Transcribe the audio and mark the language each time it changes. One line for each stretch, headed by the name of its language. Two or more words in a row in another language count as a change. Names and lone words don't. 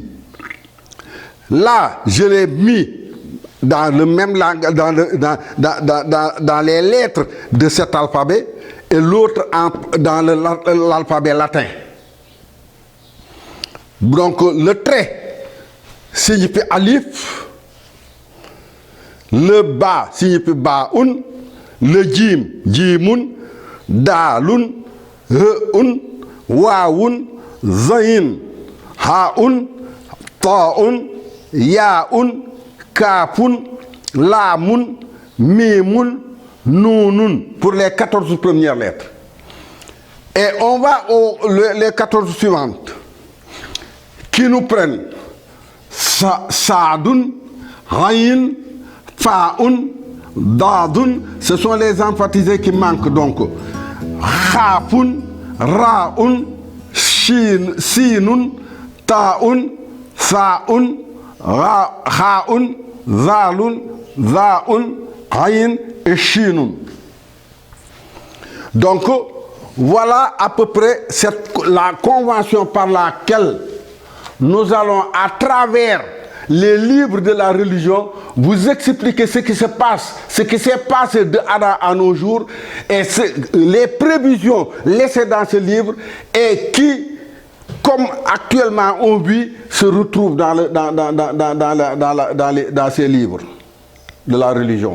French: Là, je l'ai mis dans le même langage, dans les lettres de cet alphabet et l'autre dans l'alphabet latin. Donc le trait signifie alif, le ba signifie baun, le jim jimun, dalun, reun, waawun, zayin, haun, taun, yaun, kaafun, laamun, mimun, nounun, pour les 14 premières lettres. Et on va les 14 suivantes, qui nous prennent saadun, hayin, faun, dadun, ce sont les emphatisés qui manquent donc. Khafun, raun, sinun, taun, saun, haun, zalun, zaun, ayin et shinun. Donc, voilà à peu près la convention par laquelle nous allons, à travers les livres de la religion, vous expliquer ce qui se passe, ce qui s'est passé de Adam à nos jours, et les prévisions laissées dans ce livre, et qui, comme actuellement on vit, se retrouvent dans ces livres de la religion.